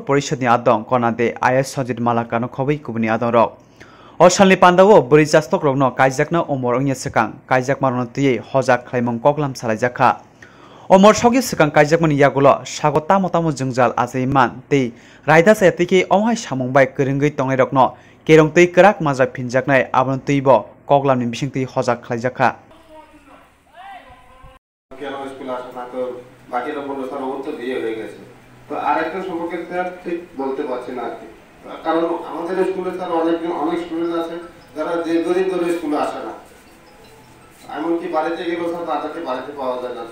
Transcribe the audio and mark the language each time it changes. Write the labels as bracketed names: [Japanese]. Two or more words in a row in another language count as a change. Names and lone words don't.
[Kok Borok] परिषदनि आदं कनादे आईएस सजित मालाकानो खबै कुबुनि आदं रक असालनि पान्दावो बुरि जास्तक रगनो कायजाकनो अमर अंगया सिकां कायजाक मारनो तुयै हजाक खालायमं कगलाम सालायजाका अमर सगे सिकां कायजाकमनि यागुलो सागो तामो तामो जोंजाल आजैमान तै रायदा सायातिके अहाय सामंबाय कोरोंगै तंनाय रकनो केरं तै कराक माजा फिनजाकनाय आबन तैबो कगलामनि बिसिंतै हजाक खालायजाका [Bangla] তো আরেকটা সম্পর্কে স্যার ঠিক বলতে পারছি না আর কি, কারণ আমাদের স্কুলে স্যার অনেক স্টুডেন্ট আছে যারা যে গরিব স্কুলে আসে না, এমনকি বাড়িতে গেলেও স্যার তাদেরকে বাড়িতে পাওয়া যায় না।